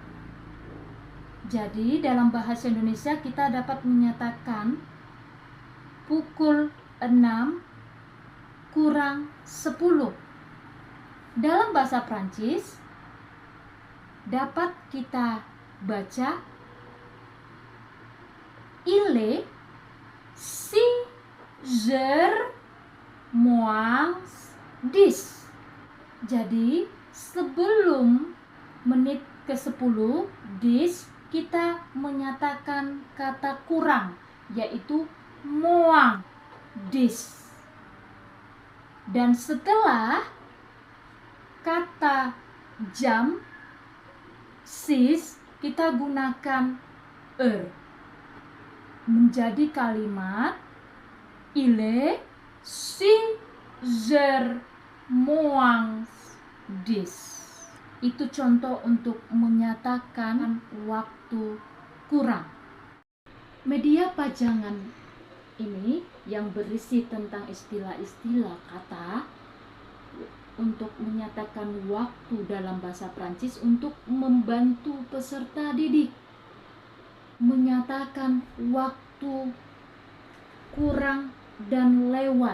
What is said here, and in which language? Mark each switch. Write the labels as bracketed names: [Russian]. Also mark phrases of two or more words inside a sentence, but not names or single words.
[Indonesian] Jadi dalam bahasa Indonesia kita dapat menyatakan pukul 6 kurang 10. Dalam bahasa Prancis dapat kita baca [French] il est 6h-10. [Indonesian] Jadi sebelum menit ke-10, 10, kita menyatakan kata kurang, yaitu moins 10. Dan setelah kata jam 6, kita gunakan heure. Menjadi kalimat [French] il est 6h-10. [Indonesian] Itu contoh untuk menyatakan waktu kurang. Media pajangan ini yang berisi tentang istilah-istilah kata untuk menyatakan waktu dalam bahasa Prancis untuk membantu peserta didik menyatakan waktu kurang dan lewat.